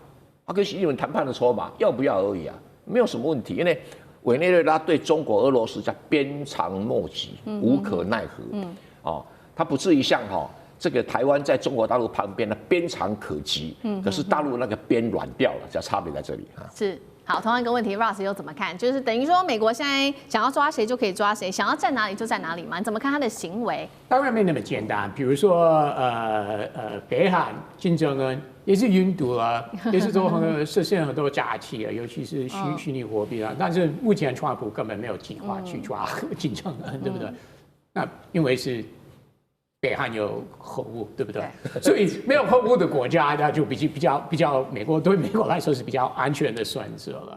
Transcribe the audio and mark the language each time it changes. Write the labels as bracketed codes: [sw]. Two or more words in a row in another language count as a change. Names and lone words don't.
[zh] 他跟習近平談判的籌碼要不要而已啊，沒有什麼問題。因為委內瑞拉對中國、俄羅斯叫鞭長莫及，無可奈何。他不至於像這個台灣在中國大陸旁邊的鞭長可及，可是大陸那個鞭軟掉了，這差別在這裡啊。是。好，同樣一個問題 ，Ross 又怎麼看？就是等於說，美國現在想要抓誰就可以抓誰，想要站哪裡就站哪裡嘛？你怎麼看他的行為？當然沒那麼簡單。比如說，北韓金正恩也是暈毒了，也是做實現很多假期啊，尤其是虛擬貨幣啊。但是目前川普根本沒有計劃去抓金正恩，對不對？那因為是北韓有核武，對不对？所以沒有核武的國家，那就比較美國对美國來說是比較安全的選擇了。